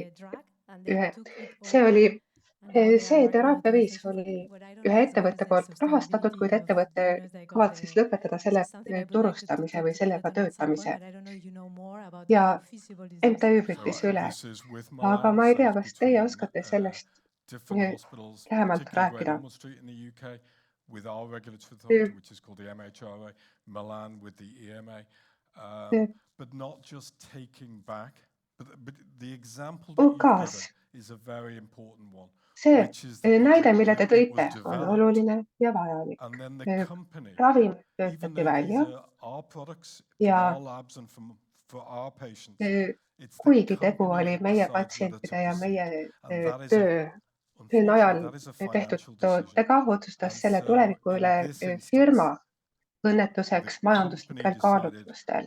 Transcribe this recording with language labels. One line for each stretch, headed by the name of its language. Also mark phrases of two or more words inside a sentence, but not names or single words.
Estonian: See oli See teraapiaviis oli ühe ettevõtte poolt rahastatud, kuid ettevõte kavatses lõpetada selle turustamise või sellega töötamise. Ja MTÜ võttis üle. Aga ma ei tea, kas teie oskate sellest lähemalt rääkida?
English: With our regulatory authority, which is called the MHRA, Milan with the EMA, but not just taking back, but the example that you've given is a very important one.
Estonian: See näide, mille te tõite, on oluline ja vajalik. Ravim töötati välja ja kuigi tegu oli meie patsientide ja meie töö najal tehtud tootega, otsustas selle tuleviku üle firma õnnetuseks majanduslikel kaalutlustel.